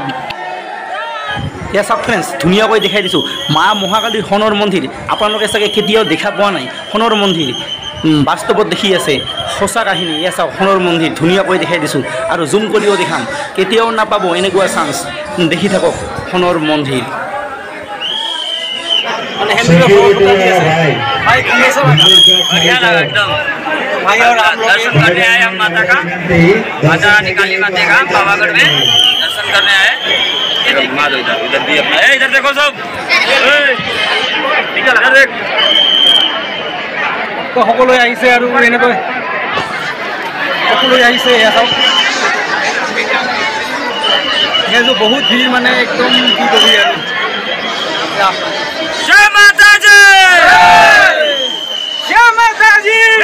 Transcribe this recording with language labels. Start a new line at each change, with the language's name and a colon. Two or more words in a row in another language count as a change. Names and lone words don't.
Assamese: এয়া চাওক ফ্ৰেণ্ডছ, ধুনীয়াকৈ দেখাই দিছোঁ মা মহাকালীৰ সোণৰ মন্দিৰ। আপোনালোকে চাগে কেতিয়াও দেখা পোৱা নাই সোণৰ মন্দিৰ, বাস্তৱত দেখি আছে, সঁচা কাহিনী। এয়া চাওক সোণৰ মন্দিৰ, ধুনীয়াকৈ দেখাই দিছোঁ আৰু জুম কৰিও দেখাম, কেতিয়াও নাপাব এনেকুৱা চান্স। দেখি থাকক সোণৰ মন্দিৰ।
Hindi: মানে भाई और आप दर्शन करने आए हम माता का, माता रानी काली माता का पावागढ़ में दर्शन करने आए। इधर भी अपना, इधर देखो सब, इधर देख।
Assamese: तो সকলো আহিছে আৰু এনেকৈ সকলো আহিছে। এয়া চাওক, এয়া বহুত ভিৰ, মানে একদম কি কবি আৰু। জয় মাতা জয়, জয় মাতা জয়।